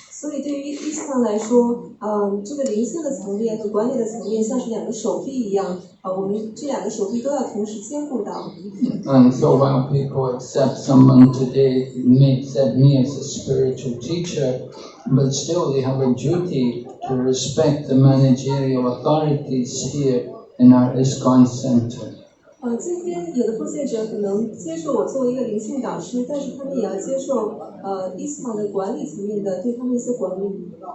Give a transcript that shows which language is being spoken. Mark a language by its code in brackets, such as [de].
[zh] 所以对于ISKCON来说这个灵性的层面和管理的层面像是两个手臂一样我们这两个手臂都要同时兼顾到。 [en] And so while people accept someone today may accept me as a spiritual teacher, but still they have a duty to respect the managerial authorities here in our ISKCON center. [zh] 今天有的奉献者可能接受我作为一个灵性导师，但是他们也要接受ISKCON的管理层面的对他们一些管理。